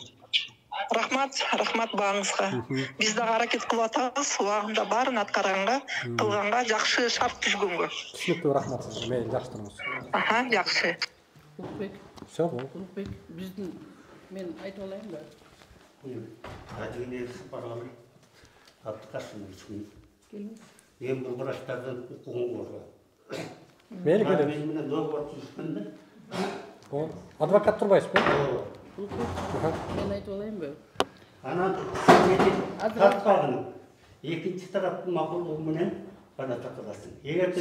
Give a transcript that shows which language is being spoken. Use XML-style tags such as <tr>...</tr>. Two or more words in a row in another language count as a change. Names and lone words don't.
<ky>Рахмат бааңызга. Биз дагы аракет кылып атабыз, убагында баарын аткарганга, кылганга, жакшы шарт түзгөнгө. Түшүнүктүү, рахмат сизге. Мени жакшы туруңуз. Жакшы. Все, бул. Биздин мен айтып алайынбы? Мен бұл врачтардың укугун коргойм. Мейли келем. Мен менен договор түзүшкөндө. Адвокат турбайсызбы? Мен айтып алайынбы? Анан тартпагын экинчи тараптын макулдугу менен гана тартыласың.</ky>